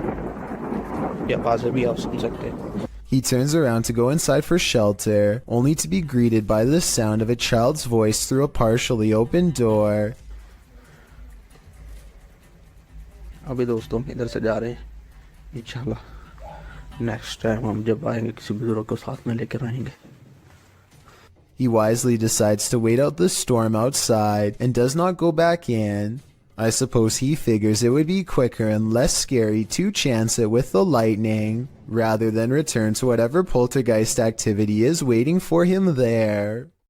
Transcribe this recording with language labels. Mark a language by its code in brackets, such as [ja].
[hi] ये आवाज़ें भी आप सुन सकते हैं। [en] He turns around to go inside for shelter, only to be greeted by the sound of a child's voice through a partially open door. [hi] अभी दोस्तों हम इधर से जा रहे हैं। इंशाल्लाह नेक्स्ट टाइम हम जब आएंगे किसी बुजुर्ग को साथ में लेकर आएंगे। [en] He wisely decides to wait out the storm outside and does not go back in. I suppose he figures it would be quicker and less scary to chance it with the lightning, rather than return to whatever poltergeist activity is waiting for him there.